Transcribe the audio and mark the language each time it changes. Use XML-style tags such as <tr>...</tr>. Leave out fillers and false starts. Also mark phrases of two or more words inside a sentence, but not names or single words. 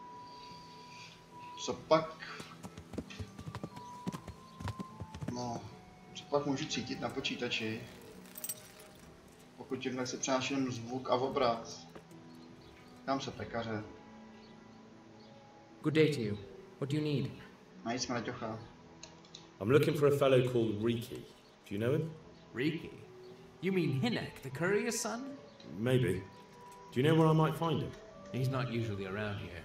<cs>Co pak? No, co pak můžu cítit na počítači? Pokud tímhle se přenáším zvuk a obraz. Tam se pekaře.</cs> <en>Good day to you. What do you need?</en> <cs>Najít smraďocha.</cs> <en>I'm looking for a fellow called Riki. Do you know him? Riki? You mean Hinek, the courier's son? Maybe. Do you know where I might find him? He's not usually around here.</en>